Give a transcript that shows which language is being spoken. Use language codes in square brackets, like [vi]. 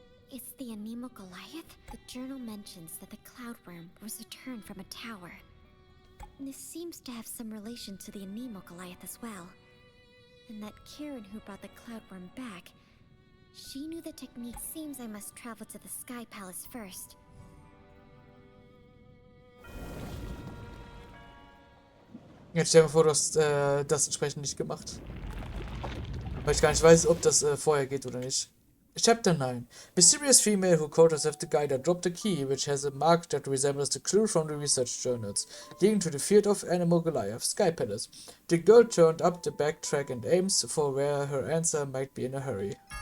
[en] It's the Anemo Goliath? The journal mentions that the Cloud Worm was returned from a tower. This seems to have some relation to the Anemo Goliath as well. And that Karen who brought the Cloud Worm back, she knew the technique. Seems I must travel to the Sky Palace first. [de] Jetzt stell dir mal vor, du hast das entsprechend nicht gemacht. Weil ich gar nicht weiß, ob das vorher geht oder nicht. [en] Chapter 9. Mysterious female who called herself the Guider dropped a key which has a mark that resembles the clue from the research journals, leading to the field of Anemo Goliath, Sky Palace. The girl turned up the backtrack and aims for where her answer might be in a hurry.